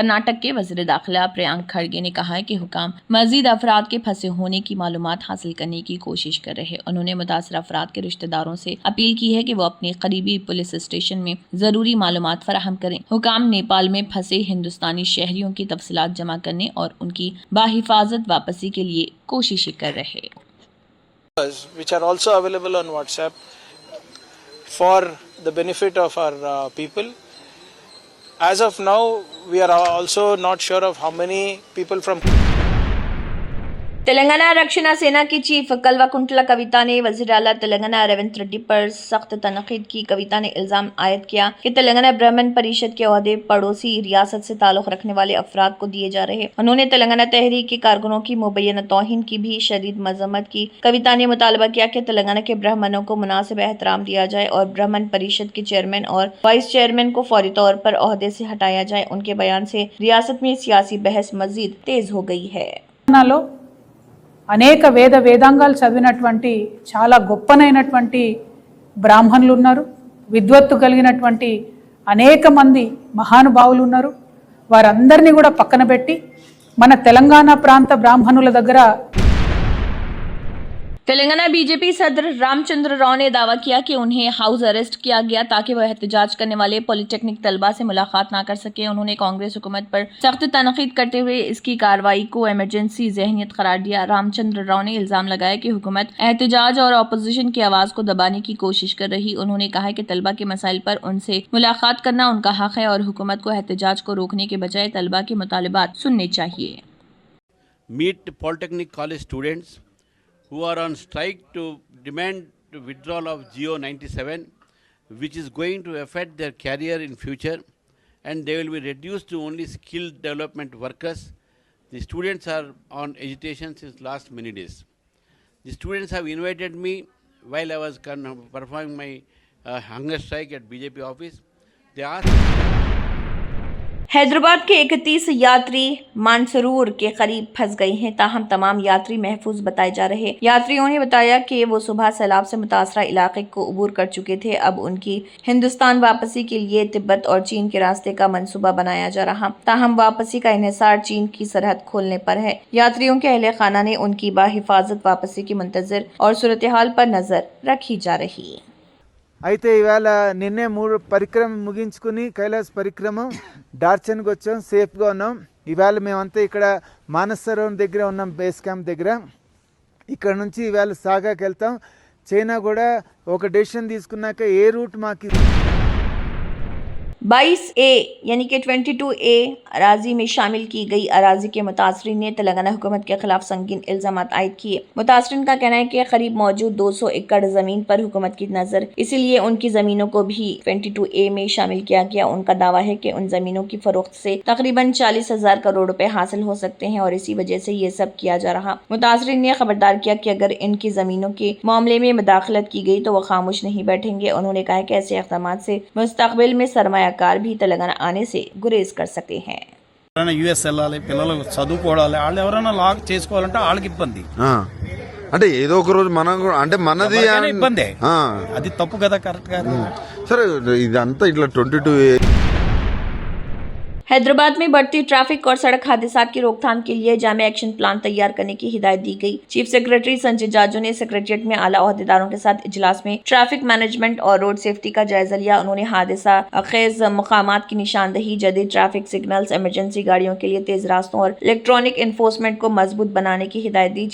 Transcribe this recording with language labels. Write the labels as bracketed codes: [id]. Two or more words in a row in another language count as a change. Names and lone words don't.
[ur] کرناٹک کے وزیر داخلہ پریانک کھڑگے نے کہا ہے کہ حکام مزید افراد کے پھنسے ہونے کی معلومات حاصل کرنے کی کوشش کر رہے ہیں. انہوں نے متاثر افراد کے رشتہ داروں سے اپیل کی ہے کہ وہ اپنے قریبی [en] police station [ur] میں ضروری معلومات فراہم کریں. حکام نیپال میں پھنسے ہندوستانی شہریوں کی تفصیلات جمع کرنے اور ان کی بحفاظت واپسی کے لیے کوششیں کر رہے ہیں. [en] Which are also available on WhatsApp for the benefit of our people. As of now, we are also not sure of how many people from [ur] تلنگانہ رکشنا سینا کی چیف کلواکنٹلا کویتا نے وزیر اعلیٰ تلنگانہ ریونت ریڈی پر سخت تنقید کی. کویتا نے الزام عائد کیا کہ تلنگانہ برہمن پریشد کے عہدے پڑوسی ریاست سے تعلق رکھنے والے افراد کو دیے جا رہے ہیں. انہوں نے تلنگانہ تحریک کے کارکنوں کی مبینہ توہین کی بھی شدید مذمت کی. کویتا نے مطالبہ کیا کہ تلنگانہ کے برہمنوں کو مناسب احترام دیا جائے اور برہمن پریشد کے چیئرمین اور [en] vice chairman [ur] کو فوری طور پر عہدے سے ہٹایا جائے. ان کے بیان سے ریاست میں سیاسی بحث مزید تیز ہو گئی ہے. [te] అనేక వేదాంగాలు చదివినటువంటి చాలా గొప్పనైనటువంటి బ్రాహ్మణులు ఉన్నారు, విద్వత్తు కలిగినటువంటి అనేక మంది మహానుభావులు ఉన్నారు। వారందరినీ కూడా పక్కన పెట్టి మన తెలంగాణ ప్రాంత బ్రాహ్మణుల దగ్గర [ur] تلنگانہ بی جے پی صدر رام چندر راؤ نے دعویٰ کیا کہ انہیں [en] house arrest [ur] کیا گیا تاکہ وہ احتجاج کرنے والے پولی ٹیکنک طلبہ سے ملاقات نہ کر سکے. انہوں نے کانگریس حکومت پر سخت تنقید کرتے ہوئے اس کی کارروائی کو ایمرجنسی ذہنیت قرار دیا. رام چندر راؤ نے الزام لگایا کہ حکومت احتجاج اور اپوزیشن کی آواز کو دبانے کی کوشش کر رہی. انہوں نے کہا کہ طلبہ کے مسائل پر ان سے ملاقات کرنا ان کا حق ہے اور حکومت کو احتجاج کو روکنے کے بجائے طلبہ کے مطالبات سننے چاہیے. [en] Meet Polytechnic College students who are on strike to demand the withdrawal of GO 97, which is going to affect their career in future, and they will be reduced to only skilled development workers. The students are on agitation since last many days. The students have invited me while I was performing my hunger strike at BJP office. They asked [ur] حیدرآباد کے 31 یاتری مانسرور کے قریب پھنس گئے ہیں، تاہم تمام یاتری محفوظ بتائے جا رہے. یاتریوں نے بتایا کہ وہ صبح سیلاب سے متاثرہ علاقے کو عبور کر چکے تھے. اب ان کی ہندوستان واپسی کے لیے تبت اور چین کے راستے کا منصوبہ بنایا جا رہا، تاہم واپسی کا انحصار چین کی سرحد کھولنے پر ہے. یاتریوں کے اہل خانہ نے ان کی بحفاظت واپسی کی منتظر اور صورت حال پر نظر رکھی جا رہی. [te] అయితే ఇవాళ నిన్నే 3 పరిక్రమ ముగించుకుని కైలాస్ పరిక్రమ డార్చన్కి వచ్చాం, సేఫ్గా ఉన్నాం। ఇవాళ మేమంతా ఇక్కడ మానస సరోవరం దగ్గర ఉన్నాం, [en] base camp [te] దగ్గర। ఇక్కడ నుంచి ఇవాళ సాగాకి వెళ్తాం। చైనా కూడా ఒక డెసిషన్ తీసుకున్నాక ఏ రూట్ మాకు [ur] 22A یعنی کہ 22A اراضی میں شامل کی گئی اراضی کے متاثرین نے تلنگانہ حکومت کے خلاف سنگین الزام عائد کیے. متاثرین کا کہنا ہے کہ قریب موجود 200 ایکڑ زمین پر حکومت کی نظر، اسی لیے ان کی زمینوں کو بھی 22A میں شامل کیا گیا. ان کا دعویٰ ہے کہ ان زمینوں کی فروخت سے تقریباً 40,000 کروڑ روپے حاصل ہو سکتے ہیں اور اسی وجہ سے یہ سب کیا جا رہا. متاثرین نے خبردار کیا کہ اگر ان کی زمینوں کے معاملے میں مداخلت کی گئی تو وہ خاموش نہیں بیٹھیں گے. انہوں نے کہا کہ ایسے اقدام سے مستقبل میں سرمایہ کار بھی تلنگانہ آنے سے گریز کر سکتے ہیں. [te] యుఎస్ వెళ్ళాలి, పిల్లలు చదువుకోవాలి, వాళ్ళు ఎవరైనా లాగ్ చేసుకోవాలంటే వాళ్ళకి ఇబ్బంది. అంటే ఏదో ఒక రోజు మనం కూడా అంటే మనది ఎవరికైనా ఇబ్బందే. అది తప్పు కదా, కరెక్ట్ కాదు. సరే ఇదంతా ఇట్లా 22A [ur] حیدرآباد میں بڑھتی ٹریفک اور سڑک حادثہ کی روک تھام کے لیے جامع [en] action plan [ur] تیار کرنے کی ہدایت دی گئی. [en] chief secretary [ur] سنجے جاجو نے سیکریٹریٹ میں اعلیٰ عہدیداروں کے ساتھ اجلاس میں [en] traffic management [ur] और [en] road safety [ur] کا جائزہ لیا. انہوں نے حادثہ خیز مقامات کی نشاندہی، جدید [en] traffic signals, [ur] ایمرجنسی گاڑیوں کے لیے تیز راستوں اور [en] electronic enforcement [ur] کو مضبوط بنانے کی ہدایت دی.